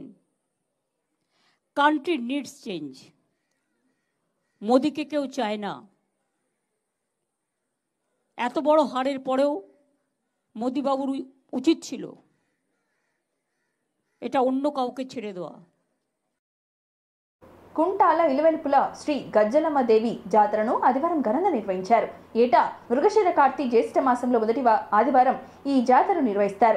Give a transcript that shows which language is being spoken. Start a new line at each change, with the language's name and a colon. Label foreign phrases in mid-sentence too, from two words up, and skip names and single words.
English: country needs change.
Bangla: মোদিকে কেউ চায় না। এত বড় হারের পরেও মোদিবাবুর উচিত ছিল এটা অন্য কাউকে ছেড়ে দেওয়া।
Telugu: కుంటాల ఇలవెల్పుల శ్రీ గజ్జలమ్మ దేవి జాతరను ఆదివారం ఘనంగా నిర్వహించారు. ఏటా మృగశిర కార్తీ జ్యేష్ఠ మాసంలో మొదటి ఆదివారం ఈ జాతరను నిర్వహిస్తారు.